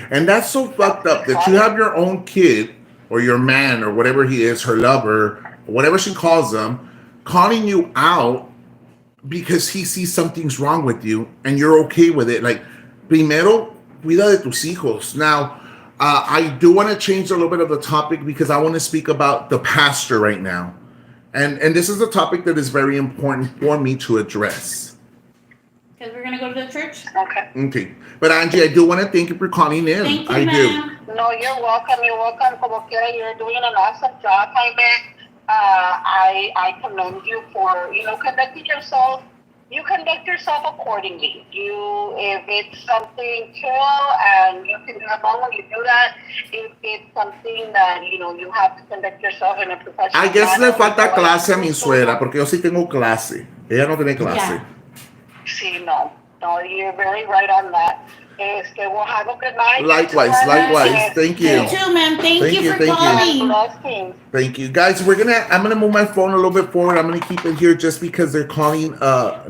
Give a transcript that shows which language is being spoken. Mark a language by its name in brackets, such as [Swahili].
[English] And that's so fucked up that you have your own kid, or your man, or whatever he is, her lover, whatever she calls them, calling you out because he sees something's wrong with you and you're okay with it. [Spanish] Like, primero, cuida de tus hijos. [English] Now, I do want to change a little bit of the topic, because I want to speak about the pastor right now. And this is a topic that is very important for me to address. Because we're going to go to the church? Okay. But Angie, I do want to thank you for calling in. Thank you, I ma'am. No, you're welcome. [Spanish] Como quiera, [English] you're doing an awesome job, Jaime. I commend you for, conducting yourself. You conduct yourself accordingly. If it's something chill and you can do it long when you do that, if it's something that, you have to conduct yourself in a professional I guess manner, [Spanish] le falta clase a mi suegra, porque yo sí tengo clase. Ella no tiene clase. [English] Yeah. [Spanish] Sí, no, [English] you're very right on that. We'll have a good night. Likewise. Thank you. You too, ma'am. Thank you for calling. Blessings. Thank you, guys. I'm gonna move my phone a little bit forward. I'm gonna keep it here just because they're calling. But